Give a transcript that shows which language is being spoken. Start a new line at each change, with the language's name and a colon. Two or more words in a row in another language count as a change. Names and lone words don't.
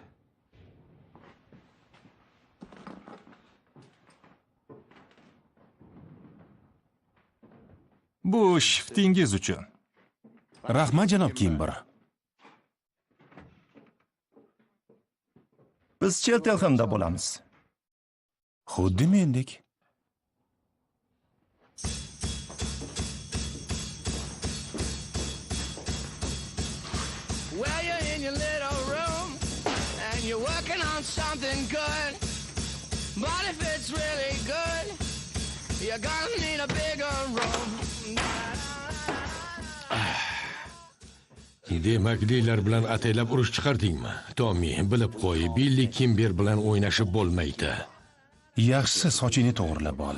Uzbek: Bu shiftingiz uchun. Rahmat, janob Kimber. Biz Cheltenhamda bo'lamiz. Xuddi mendek.
English: Well, you're in your little room and you're working on something good. But if it's really good, you're gonna need a bigger room.
Uzbek: Demak, deylar bilan ataylab urush chiqardingmi? Tommi, bilib qo'y, Billi Kimber bilan o'ynashib bo'lmaydi. Yaxshisi sochingni to'g'rilab ol.